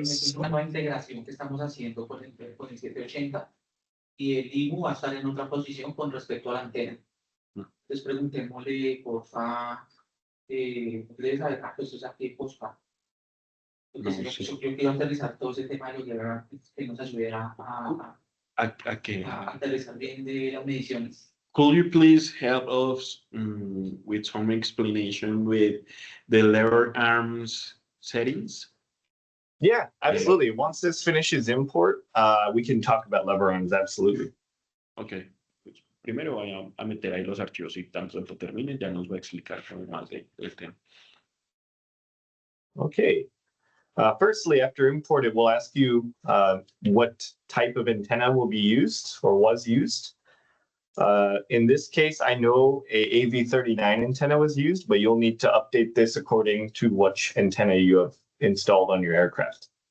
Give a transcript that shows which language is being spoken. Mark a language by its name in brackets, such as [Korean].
[Spanish] Es una nueva integración que estamos haciendo con el 780 y el IMU va a estar en otra posición con respecto a la antena. Entonces preguntémosle, porfa, debe saber pues, o sea, qué pospa. Entonces, yo quiero aterrizar todo ese tema de los LeverArm que nos ayudara a aterrizar bien de las mediciones. [English] Could you please help us with some explanation with the lever arms settings? Yeah, absolutely. Once this finishes import, we can talk about lever arms, absolutely. [Spanish] Ok. Pues primero voy a meter ahí los archivos y tanto termine, ya nos va a explicar más del tema. [English] Okay. Firstly, after import, it will ask you what type of antenna will be used or was used. In this case, I know a AV39 antenna was used, but you'll need to update this according to which antenna you have installed on your aircraft.